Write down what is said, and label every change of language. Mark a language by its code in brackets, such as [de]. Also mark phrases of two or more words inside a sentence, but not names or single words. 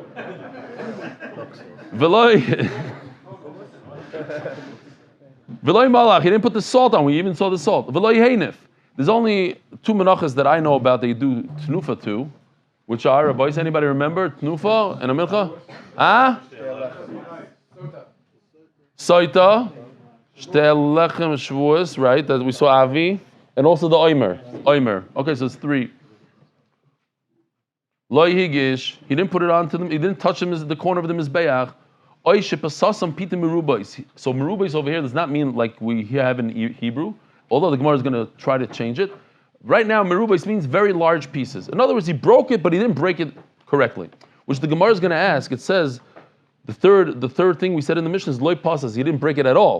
[he] ולא מלח. [en] He didn't put the salt on. We even saw the salt. [he] ולא הניף. [en] There's only 2 menachos that I know about that you do tnufa to, which are, boys, anybody remember tnufa and a milcha? [he] סוטה, שתי לחם שבועות, [en] right? That we saw avi, and also the oimer. Okay, so it's 3. [he] לא הגיש. [en] He didn't put it onto them. He didn't touch them as the corner of the mizbeach. [he] או שפתתם פתים מרובות. [en] So merubais over here does not mean like we have in Hebrew. Although the Gemara is going to try to change it. Right now, merubais means very large pieces. In other words, he broke it, but he didn't break it correctly. Which the Gemara is going to ask. It says, the third thing we said in the Mishnah is [he] לא פתת. [en] He didn't break it at all.